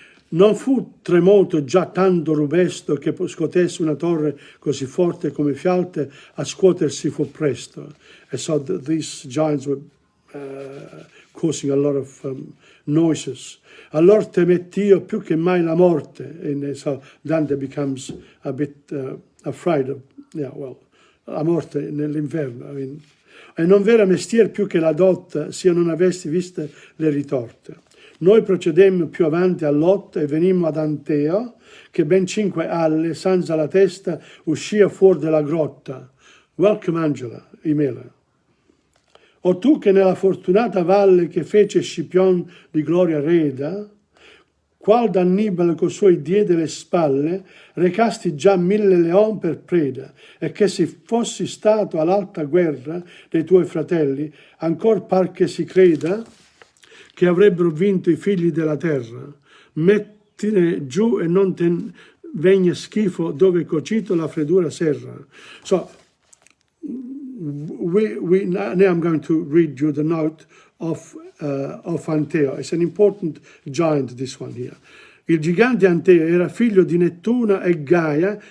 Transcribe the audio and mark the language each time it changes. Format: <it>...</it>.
<it>Non fu tremoto già tanto rubesto che scotesse una torre così forte come Fialte, a scuotersi fu presto.</it> <en>And so these giants were causing a lot of noises.</en> <it>Allora temett'io più che mai la morte.</it> <en>And so Dante becomes a bit afraid of,</en> <it>la morte nell'inferno. E non v'era mestier più che la dotta, se io non avessi viste le ritorte. Noi procedemmo più avanti a lotta e venimmo ad Anteo, che ben 5 alle, senza la testa, uscia fuori della grotta. Welcome Angela, Imela. O tu che nella fortunata valle che fece Scipion di gloria reda, qual d'Annibale co suoi diede le spalle, recasti già 1000 leon per preda, e che se fossi stato all'alta guerra dei tuoi fratelli, ancor par che si creda, che avrebbero vinto i figli della terra. Mettine giù e non te vegna schifo dove cocito la freddura serra. So,</it> <en>now I'm going to read you the note of Anteo. It's an important giant, this one here.</en> <it>Il gigante Anteo era figlio di Nettuna e Gaia.</it>